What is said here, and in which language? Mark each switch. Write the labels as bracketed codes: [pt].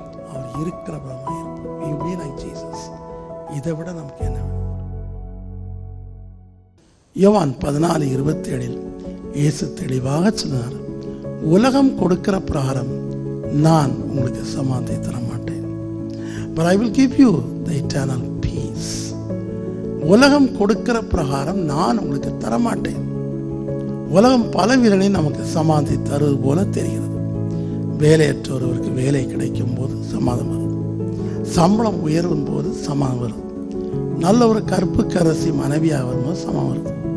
[ta] அவர் இருக்கிற பிரகாரமாக இருப்போம். We will be like Jesus. இதை விட நமக்கு என்ன வேணும்? யோவான் 14:27 இயேசு தெளிவாக சொன்னார், உலகம் கொடுக்கிற பிரகாரம் நான் உங்களுக்கு சமாதானத்தை தர மாட்டேன். [en] But I will give you the eternal peace. [ta] உலகம் கொடுக்கிற பிரகாரம் நான் உங்களுக்கு தரமாட்டேன். உலகம் பல வீரனை நமக்கு சமாதானத்தை தருவது போல தெரிகிறது. வேலையற்றவருக்கு வேலை கிடைக்கும் போது சமாதானம் வருது. சம்பளம் உயரும் போது சமாதானம் வருது. நல்ல ஒரு கற்புக்கரசி மனைவியாக வரும்போது சமாதானம் வருது.